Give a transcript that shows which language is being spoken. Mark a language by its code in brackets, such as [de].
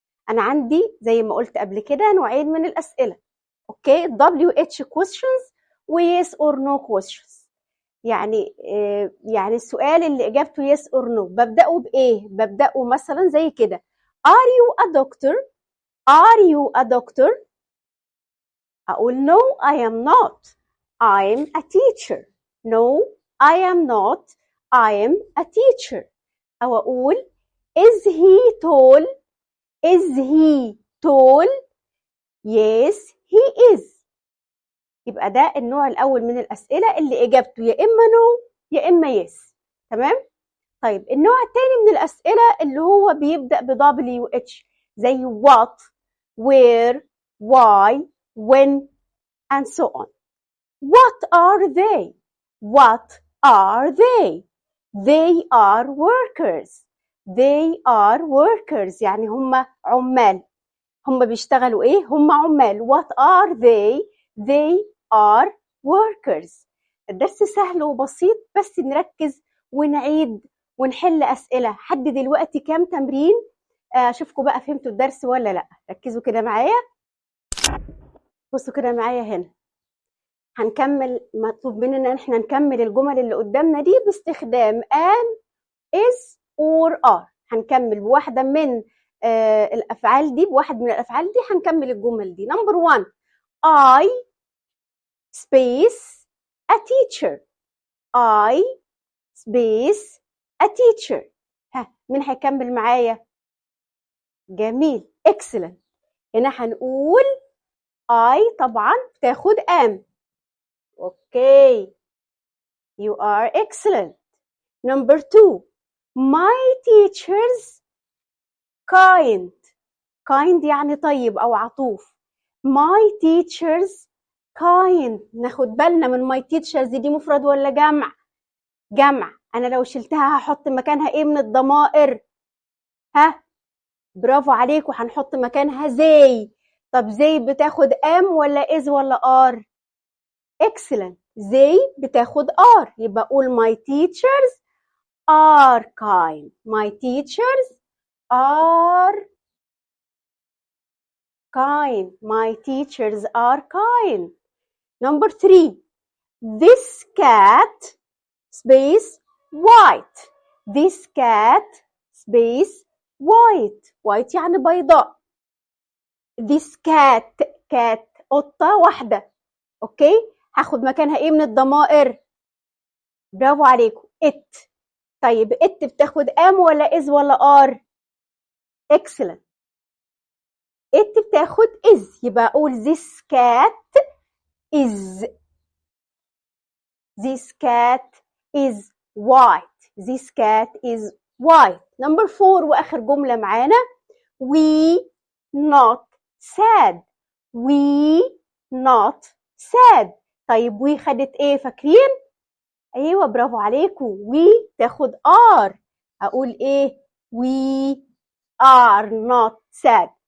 [ar] انا عندي زي ما قلت قبل كده نوعين من الاسئلة. [en] Okay? WH questions و yes or no questions. [ar] يعني السؤال اللي اجابته [en] yes or no [ar] ببدأه بايه؟ ببدأه مثلا زي كده. [en] Are you a doctor? Are you a doctor? [ar] اقول [en] no I am not. I am a teacher. No I am not. I am a teacher. [ar] او اقول [en] is he tall? Is he tall? Yes he is. [ar] يبقى ده النوع الأول من الأسئلة اللي إجابته يا إما no يا إما yes. تمام؟ طيب النوع الثاني من الأسئلة اللي هو بيبدأ ب WH زي [en] what, where, why, when and so on. What are they? What are they? They are workers. They are workers [ar] يعني هم عمال. هم بيشتغلوا ايه؟ هم عمال. [en] what are they؟ they are workers. [ar] الدرس سهل وبسيط، بس نركز ونعيد ونحل أسئلة. حد دلوقتي كام تمرين؟ أشوفكم بقى فهمتوا الدرس ولا لأ. ركزوا كده معايا، بصوا كده معايا هنا. هنكمل، مطلوب مننا ان احنا نكمل الجمل اللي قدامنا دي باستخدام am is or are. هنكمل بواحدة من الأفعال دي، بواحد من الأفعال دي هنكمل الجمل دي. [en] Number 1 I space a teacher. I space a teacher. [ar] ها، مين هيكمل معايا؟ جميل، excellent. هنا هنقول I طبعا بتاخد am. [en] Okay, you are excellent. Number 2 my teachers kind. [ar] kind يعني طيب أو عطوف. [en] my teachers kind. [ar] ناخد بالنا من my teachers دي مفرد ولا جمع؟ جمع. أنا لو شلتها هحط مكانها إيه من الضمائر؟ ها، برافو عليكم، هنحط مكانها زي. طب زي بتاخد am ولا is ولا are؟ excellent. زي بتاخد [en] are، [ar] يبقى أقول [en] my teachers are kind. my teachers are kind. my teachers are kind. Number 3 this cat space white. this cat space white. [ar] white يعني بيضاء. [en] this cat cat [ar] قطة واحدة. اوكي، هاخد مكانها ايه من الضمائر؟ برافو عليكم، it. طيب it بتاخد am ولا is ولا are؟ excellent. [en] it [ar] بتاخد [en] is، [ar] يبقى اقول [en] this cat is. this cat is white. this cat is white. Number 4 [ar] واخر جملة معانا [en] we not sad. we not sad. [ar] طيب we خدت ايه فاكرين؟ ايوه برافو عليكم، we تاخد are. اقول ايه؟ [en] we are not sad.